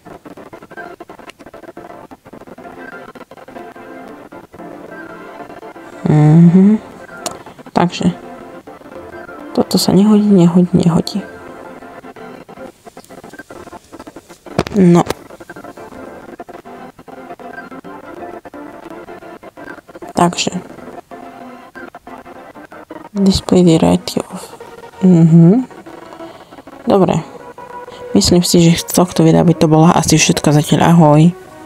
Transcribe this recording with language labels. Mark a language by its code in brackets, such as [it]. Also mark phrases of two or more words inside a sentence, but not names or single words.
[sk] Takže. Toto sa nehodí. No. Takže. [en] Display variety of. [sk] Dobre. Myslím si, že z tohto videa by to bolo asi všetko zatiaľ. Ahoj.